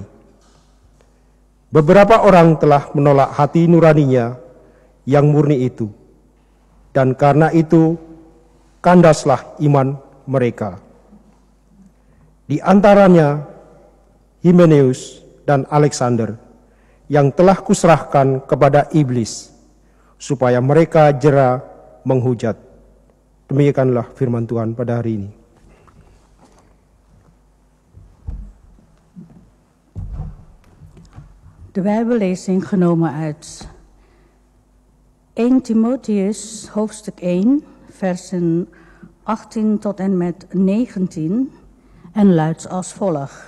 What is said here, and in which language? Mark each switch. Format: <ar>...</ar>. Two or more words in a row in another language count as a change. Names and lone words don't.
<id>Beberapa orang telah menolak hati nuraninya yang murni itu, dan karena itu kandaslah iman mereka. Di antaranya Himeneus dan Alexander yang telah kuserahkan kepada iblis, supaya mereka jera menghujat. Demikianlah firman Tuhan pada hari ini.</id> <nl>De Bijbellezing genomen uit 1 Timotheus hoofdstuk 1 versen 18 tot en met 19 en luidt als volgt.</nl>